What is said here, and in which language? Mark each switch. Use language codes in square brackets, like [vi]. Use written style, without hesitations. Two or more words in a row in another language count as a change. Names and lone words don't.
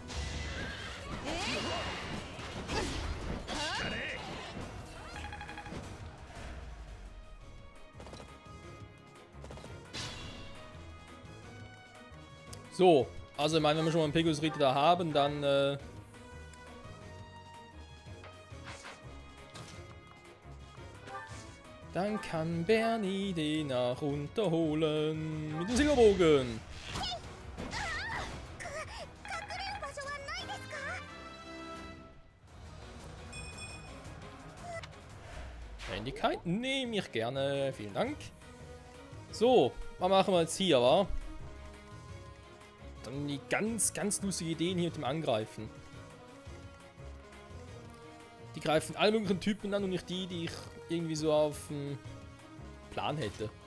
[de] So, also ich meine, wenn wir schon mal einen Pegasus Ritter da haben, dann dann kann Bernie den nach runterholen mit dem Silberbogen. [ja] 隠れる場所はないですか？ [de] Wendigkeit nehme ich gerne. Vielen Dank. So, was machen wir jetzt hier, wa? Dann die ganz lustige Ideen hier mit dem Angreifen. Die greifen alle möglichen Typen an und nicht die, die ich irgendwie so auf dem Plan hätte.